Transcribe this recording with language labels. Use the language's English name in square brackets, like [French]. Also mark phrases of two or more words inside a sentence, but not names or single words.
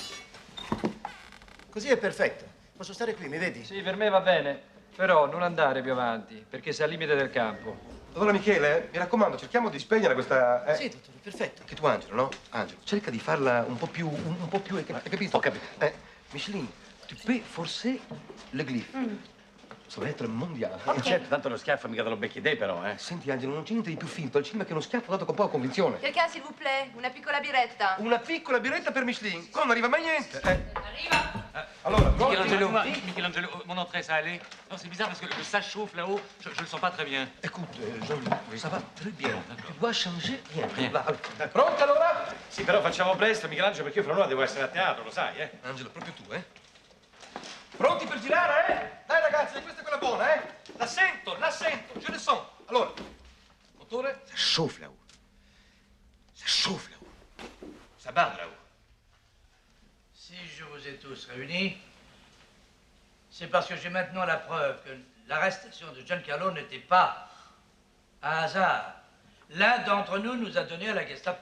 [Italian] Così è perfetto. Posso stare qui, mi vedi? Sì, per me va bene. Però non andare più avanti, perché sei al limite del campo. Allora, Michele, mi raccomando, cerchiamo di spegnere questa... Sì, dottore, perfetto. Che tu, Angelo, no? Angelo, cerca di farla un po' più... hai capito? Ho capito. [French] Micheline, tu peux forcer le glyphe. Ça va être mondiale. [Italian] Certo, tanto lo schiaffo mica te lo becchi te, però, eh. Senti, Angelo, non c'è niente di più finto al cinema che uno schiaffo dato con poca convinzione. [French] Quelqu'un, s'il vous plaît, [Italian] una piccola biretta. Una piccola biretta per Micheline. Qua non arriva mai niente. Arriva. Allora, Michelangelo, [French] mon entrée, ça allait? Non, c'est bizarre parce que ça chauffe là-haut, je le sens pas très bien. Écoute, Jean-Luc, ça va très bien. Tu dois changer rien. Va, [Italian] allora. Pronti allora? Sì, però facciamo presto, Michelangelo, perché io fra un'ora devo essere a teatro, lo sai, eh? Angelo, proprio tu, eh? Pronti per girare, eh? Dai ragazzi, questa è quella buona, eh? La sento, [French] je le sens. [Italian] Allora, motore. [French] Ça chauffe là-haut. Ça chauffe là-haut. Ça barde là-haut. Si je vous ai tous réunis, c'est parce que j'ai maintenant la preuve que l'arrestation de Giancarlo n'était pas un hasard. L'un d'entre nous a donné à la Gestapo.